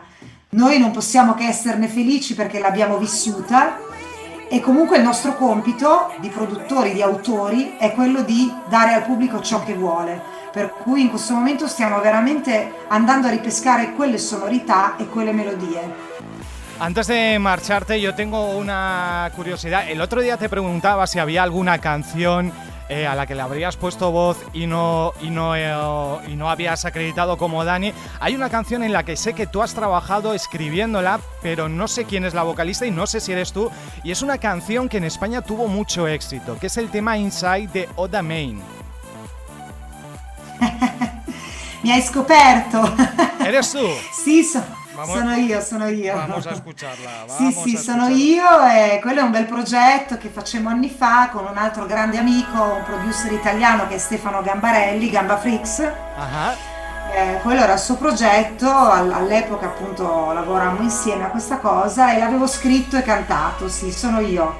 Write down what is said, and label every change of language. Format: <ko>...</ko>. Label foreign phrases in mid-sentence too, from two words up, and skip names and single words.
<it>Noi non possiamo che esserne felici perché l'abbiamo vissuta e comunque il nostro compito di produttori, di autori, è quello di dare al pubblico ciò che vuole. Per cui in questo momento stiamo veramente andando a ripescare quelle sonorità e quelle melodie.</it> <es>Antes de marcharte, yo tengo una curiosidad. El otro día te preguntaba si había alguna canción a la que le habrías puesto voz y no habías acreditado como Dani. Hay una canción en la que sé que tú has trabajado escribiéndola, pero no sé quién es la vocalista y no sé si eres tú. Y es una canción que en España tuvo mucho éxito, que es el tema Inside de Oda Main.</es> <it>Mi hai scoperto.</it> <es>¿Eres tú?</es> <it>Sì, sono io.</it> <es>Vamos a escucharla.</es> <it>Sì, sono io e quello è un bel progetto che facemmo anni fa con un altro grande amico, un producer italiano che è Stefano Gambarelli, Gamba Freaks. Quello era il suo progetto, all'epoca appunto lavorammo insieme a questa cosa e l'avevo scritto e cantato, sì, sono io.</it>